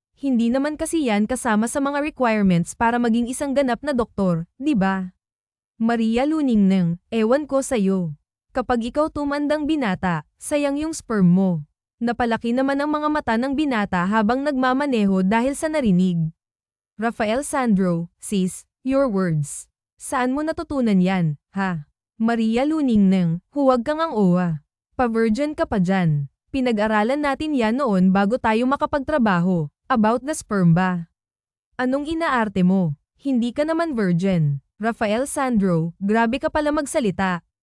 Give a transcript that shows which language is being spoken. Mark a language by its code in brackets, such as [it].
[tl] Hindi naman kasi yan kasama sa mga requirements para maging isang ganap na doktor, di ba?" Maria Luningneng, "Ewan ko sa'yo. Kapag ikaw tumandang binata, sayang yung sperm mo." Napalaki naman ang mga mata ng binata habang nagmamaneho dahil sa narinig. [en] Rafael Sandro, "Sis, your words. [tl] Saan mo natutunan yan, ha?" Maria Luningneng, "Huwag kang ang owa. Pa-virgin ka pa dyan. Pinag-aralan natin yan noon bago tayo makapagtrabaho. [en] About the sperm [tl] ba? Anong inaarte mo? Hindi ka naman virgin." Rafael Sandro, "Grabe ka pala magsalita.